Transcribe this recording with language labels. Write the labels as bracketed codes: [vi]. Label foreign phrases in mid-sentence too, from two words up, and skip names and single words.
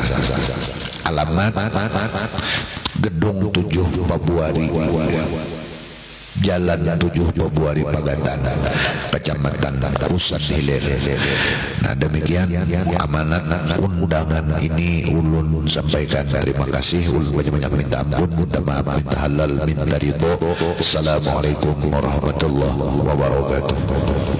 [id] Alamat Gedung 7 Februari Jalan 7 Februari Pagatan, Kecamatan Kusan Hilir. Nah demikian amanat undangan ini ulun sampaikan. Terima kasih, ulun banyak-banyak minta ampun, minta maaf, minta halal, minta ridho. [ar] السلام عليكم ورحمة الله وبركاته.